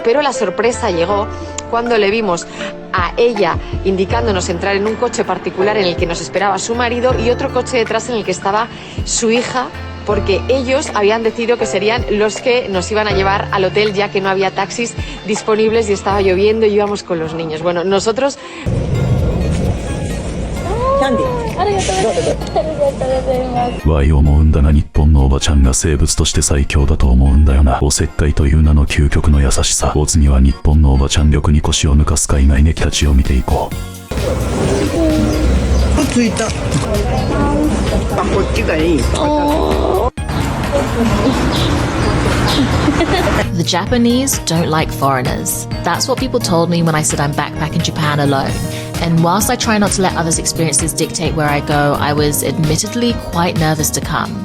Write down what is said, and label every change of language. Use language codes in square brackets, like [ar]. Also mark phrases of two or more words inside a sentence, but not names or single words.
[es] Pero la sorpresa llegó cuando le vimos a ella indicándonos entrar en un coche particular en el que nos esperaba su marido y otro coche detrás en el que estaba su hija, porque ellos habían decidido que serían los que nos iban a llevar al hotel, ya que no había taxis disponibles y estaba lloviendo y íbamos con los niños. Bueno, nosotros... [ja] Y 思うんだが、日本のおばちゃんが生物として最強だと思うんだよな。おせっかいという名の究極の優しさ。お次は日本のおばちゃん力に腰を抜かす海外ネキたちを見ていこう。着いた。あ、こっちがいい。 [en] The Japanese don't like foreigners. That's what people told me when I said I'm backpacking Japan alone. And whilst I try not to let others' experiences dictate where I go, I was admittedly quite nervous to come.